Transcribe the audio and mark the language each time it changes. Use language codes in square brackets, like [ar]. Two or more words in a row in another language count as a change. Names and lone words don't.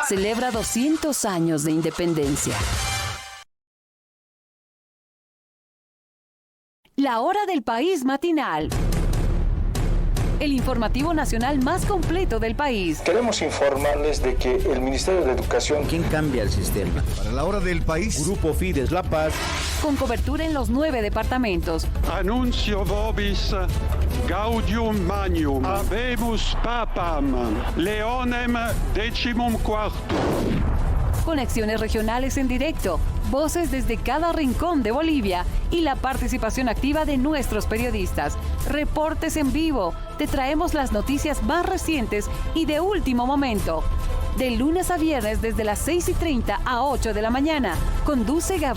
[es] Celebra 200 años de independencia. La hora del país matinal. El informativo nacional más completo del país. Queremos informarles de que el Ministerio de Educación... ¿Quién cambia el sistema? Para la hora del país. Grupo Fides La Paz. Con cobertura en los 9 departamentos. [la] Annuncio vobis gaudium magnum. Habemus papam. Leonem decimum quartum. [es] Conexiones regionales en directo, voces desde cada rincón de Bolivia y la participación activa de nuestros periodistas. Reportes en vivo, te traemos las noticias más recientes y de último momento. De lunes a viernes desde las 6:30 a 8 de la mañana.